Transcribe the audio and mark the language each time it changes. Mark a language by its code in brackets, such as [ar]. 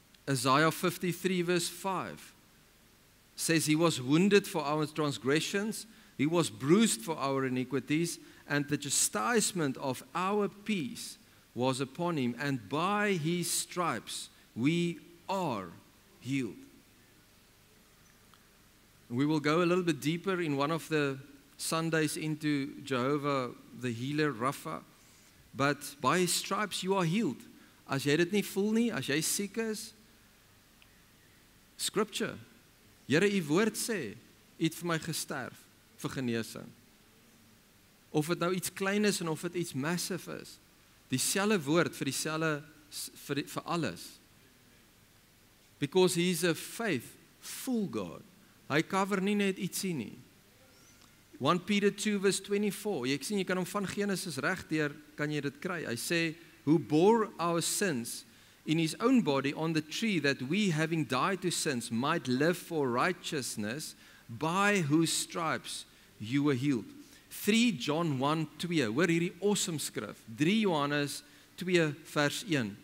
[en] Isaiah 53 verse 5 says, He was wounded for our transgressions, He was bruised for our iniquities, and the chastisement of our peace was upon Him, and by His stripes we are healed. We will go a little bit deeper in one of the Sundays into Jehovah, the healer, Rapha. But by His stripes you are healed. [af] As jy dit nie voel nie, as jy siek is, Scripture. Here, U woord sê, U het vir my gesterf vir genesing. Of dit nou iets klein is en of dit iets massive is. Dieselfde woord vir dieselfde vir alles. [en] Because He is a faithful God. [af] Hy cover nie net ietsie nie. 1 Peter 2 verse 24. Jy sien jy kan hom van Genesis reg deur kan jy dit kry. Hy sê, [en] who bore our sins in His own body on the tree, that we, having died to sins, might live for righteousness, by whose stripes you were healed. [af] 3 John 1:2. Hoor hierdie awesome skrif. 3 Johannes 2 vers 1.